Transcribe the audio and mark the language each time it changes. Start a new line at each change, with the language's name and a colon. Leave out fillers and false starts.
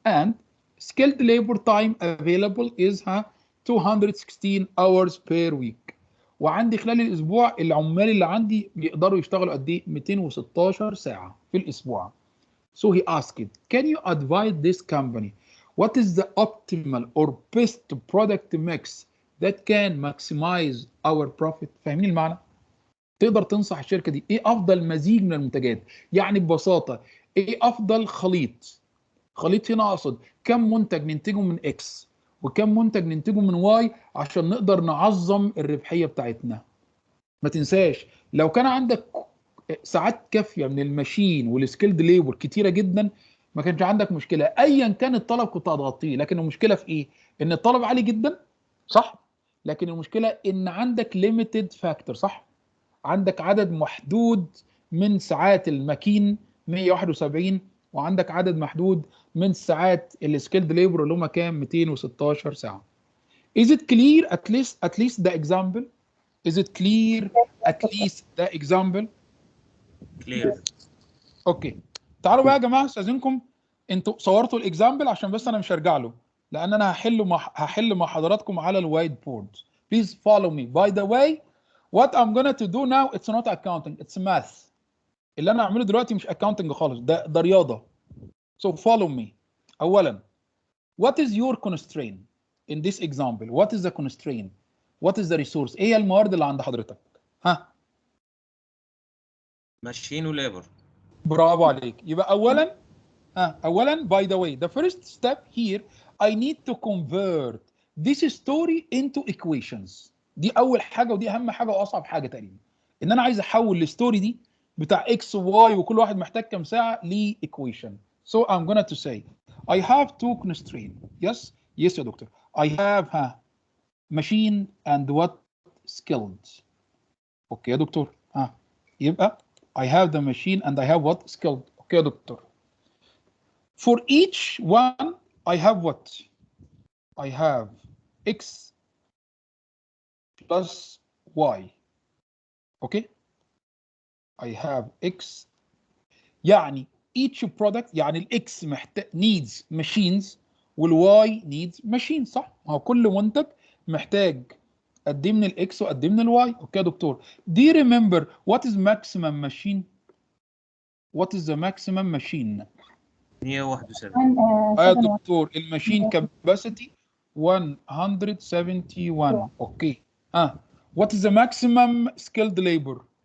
English: and skilled labor time available is 216 hours per week.
Arabic: وعندي خلال الاسبوع العمال اللي عندي بيقدروا يشتغلوا قد ايه؟ 216 ساعه في الاسبوع.
English: So he asked, can you advise this company what is the optimal or best product mix that can maximize our profit؟
Arabic: فاهمين المعنى؟ تقدر تنصح الشركه دي ايه افضل مزيج من المنتجات؟ يعني ببساطه ايه افضل خليط هنا اقصد كم منتج ننتجه من اكس وكم منتج ننتجه من واي عشان نقدر نعظم الربحيه بتاعتنا. ما تنساش لو كان عندك ساعات كافيه من الماشين والسكيلد ليبر كتيره جدا ما كانش عندك مشكله. ايا كان الطلب كنت هتغطيه. لكن المشكله في ايه؟ ان الطلب عالي جدا. صح؟ لكن المشكله ان عندك ليميتد فاكتور. صح؟ عندك عدد محدود من ساعات الماكين 171 وعندك عدد محدود من ساعات السكيلد ليبر اللي هم كام؟ 216 ساعه.
English: Is it clear at least the example? Is it clear at least the example? Clear.
Arabic: اوكي تعالوا بقى يا جماعه استاذنكم انتوا صورتوا الاكزامبل عشان بس انا مش هرجع له لان انا هحل مع حضراتكم على الوايت بورد.
English: Please follow me. By the way what I'm gonna to do now it's not accounting it's math.
Arabic: اللي انا هعمله دلوقتي مش accounting خالص ده رياضه.
English: So follow me. اولا what is your constraint in this example? What is the constraint? What is the resource؟
Arabic: ايه هي الموارد اللي عند حضرتك؟
English: Machine وليبر.
Arabic: برافو عليك. يبقى اولا
English: by the way the first step here I need to convert this story into equations.
Arabic: دي اول حاجه ودي اهم حاجه واصعب حاجه تقريبا ان انا عايز احول الستوري دي بتاع x و y وكل واحد محتاج كام ساعه ل equation.
English: So I'm gonna to say I have two constraints.
Arabic: yes يا دكتور.
English: I have machine and what skilled.
Arabic: اوكي يا دكتور يبقى
English: I have the machine and I have what skilled.
Arabic: اوكي يا دكتور.
English: For each one I have what? I have x plus y. Okay? I have x.
Arabic: يعني each product يعني الاكس محتاج
English: needs machines
Arabic: والواي needs machines، صح؟ ما هو كل منتج محتاج قد ايه من الاكس وقد ايه من الواي. اوكي يا دكتور.
English: Do you remember what is maximum machine? What is the maximum machine? 171.
Arabic: يا دكتور الماشين capacity 171. اوكي.
English: What is the maximum skilled labor?